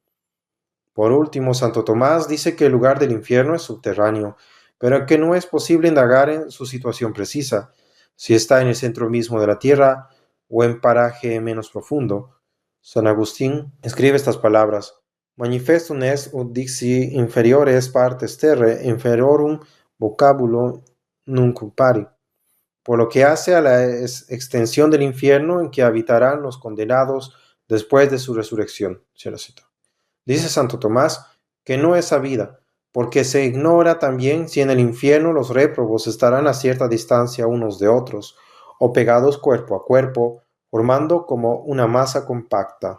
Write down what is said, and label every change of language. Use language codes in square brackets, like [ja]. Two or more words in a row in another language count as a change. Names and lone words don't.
[es] Por último, Santo Tomás dice que el lugar del infierno es subterráneo, pero que no es posible indagar en su situación precisa, si está en el centro mismo de la tierra o en paraje menos profundo. San Agustín escribe estas palabras: [la] manifestum est ut dixi inferiores partes terrae inferiorum vocabulo nunc pari, [es] por lo que hace a la extensión del infierno en que habitarán los condenados después de su resurrección. Dice Santo Tomás que no es sabida, porque se ignora también si en el infierno los réprobos estarán a cierta distancia unos de otros, o pegados cuerpo a cuerpo, formando como una masa compacta.